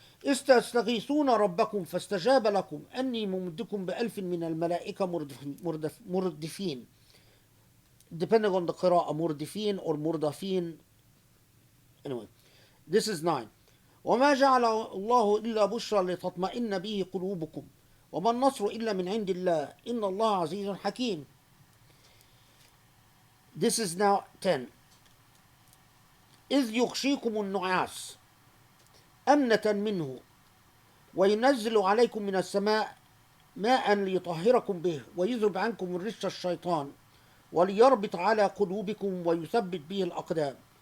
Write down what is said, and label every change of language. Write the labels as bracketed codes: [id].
[ar] استستغيثون ربكم فاستجاب لكم أني ممدكم بألف من الملائكة مردفين. [en] Depending on the قراءة, مردفين or مردفين. Anyway, this is 9. [ar] وما جعل الله إلا بشرى لتطمئن به قلوبكم وما النصر إلا من عند الله إن الله عزيز حكيم. [en] This is now 10. [ar] إذ يغشيكم النعاس أمنة منه وينزل عليكم من السماء ماء ليطهركم به ويذهب عنكم الرجس الشيطان وليربط على قلوبكم ويثبت به الأقدام.